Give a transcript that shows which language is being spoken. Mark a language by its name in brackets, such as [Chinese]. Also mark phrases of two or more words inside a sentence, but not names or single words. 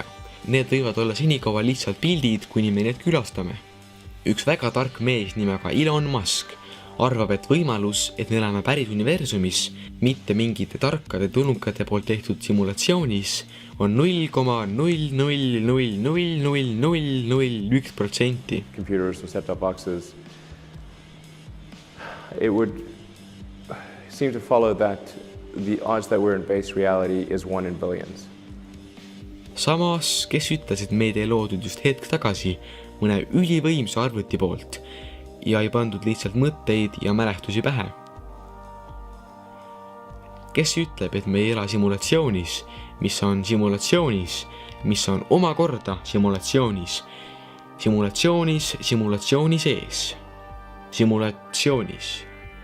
[Estonian] Need võivad olla senikaua lihtsalt pildid, kuni me need külastame. Üks väga tark mees nimega Elon Musk arvab, et võimalus, et me elame päris universumis, mitte mingite tarkade tulnukate poolt tehtud simulatsioonis, on 0,0000001%. [English] Computers with set-top boxes, it would seem to follow that the odds that we're in base reality is 1 in billions. [Estonian] Samas, kes ütles, et meid ei loodud just hetk tagasi mõne ülivõimsa arvuti poolt ja ei pandud lihtsalt mõtteid ja mälestusi pähe? Kes ütleb, et me ei ela simulatsioonis, mis on simulatsioonis, mis on omakorda simulatsioonis, simulatsiooni sees, simulatsioonis.